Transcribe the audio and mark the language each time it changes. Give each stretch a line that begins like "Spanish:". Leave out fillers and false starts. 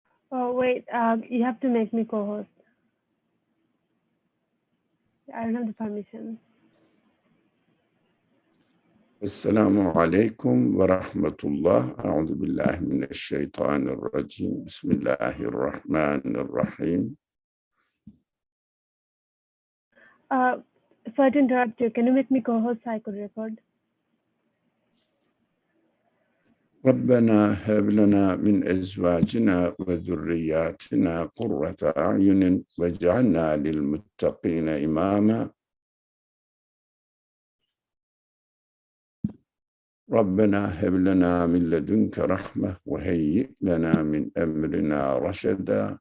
English: Oh, wait, you have to make me co-host. I don't have the permission.
Arabic: السلام عليكم ورحمة الله. أعوذ بالله من الشيطان الرجيم. بسم الله الرحمن الرحيم.
English: Sorry to interrupt you. Can you make me co-host so I could record?
Arabic: ربنا هب لنا من أزواجنا وذرياتنا قرة أعين واجعلنا للمتقين إماما. ربنا هب لنا من لدنك رحمة وهيئ لنا من أمرنا رشدا.